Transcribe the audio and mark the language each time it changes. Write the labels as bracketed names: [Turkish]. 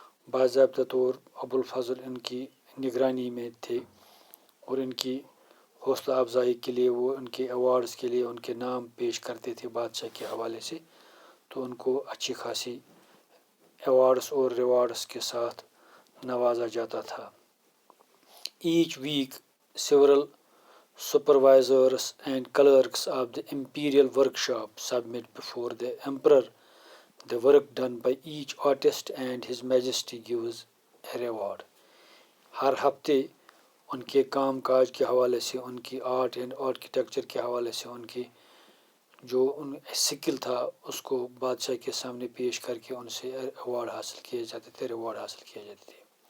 [Urdu] باضابطہ طور ابو الفضل ان کی نگرانی میں تھے اور ان کی حوصلہ افزائی کے لیے وہ ان کے ایوارڈز کے لیے ان کے نام پیش کرتے تھے بادشاہ کے حوالے سے. تو ان کو اچھی خاصی ایوارڈز اور ریوارڈز کے ساتھ نوازا جاتا تھا. [English] Each week several supervisors and clerks of the imperial workshop submit before the emperor the work done by each artist and his majesty gives a reward. [Urdu] ہر ہفتے ان کے کام کاج کے حوالے سے، ان کی [English] art and architecture [Urdu] کے حوالے سے ان کی جو ان سکل تھا اس کو بادشاہ کے سامنے پیش کر کے ان سے ایوارڈ حاصل کیے جاتے تھے، ریوارڈ حاصل کیے جاتے تھے.